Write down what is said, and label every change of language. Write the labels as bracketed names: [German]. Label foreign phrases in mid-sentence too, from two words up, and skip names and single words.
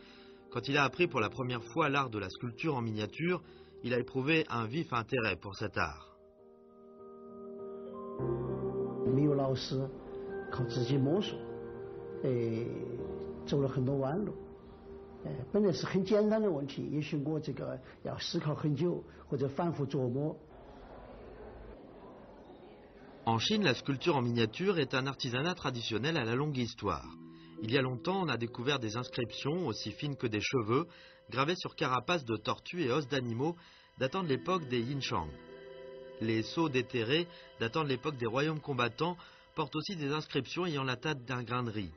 [French] Quand il a appris pour la première fois l'art de la sculpture en miniature, Il a éprouvé un vif intérêt pour cet art. [Chinese] 没有老师，靠自己摸索，走了很多弯路。本来是很简单的问题，也许我这个要思考很久或者反复琢磨。 [French] En Chine, la sculpture en miniature est un artisanat traditionnel à la longue histoire. Il y a longtemps, on a découvert des inscriptions, aussi fines que des cheveux, gravées sur carapaces de tortues et os d'animaux datant de l'époque des Yinshang. Les sceaux déterrés, datant de l'époque des royaumes combattants, portent aussi des inscriptions ayant la taille d'un grain de riz.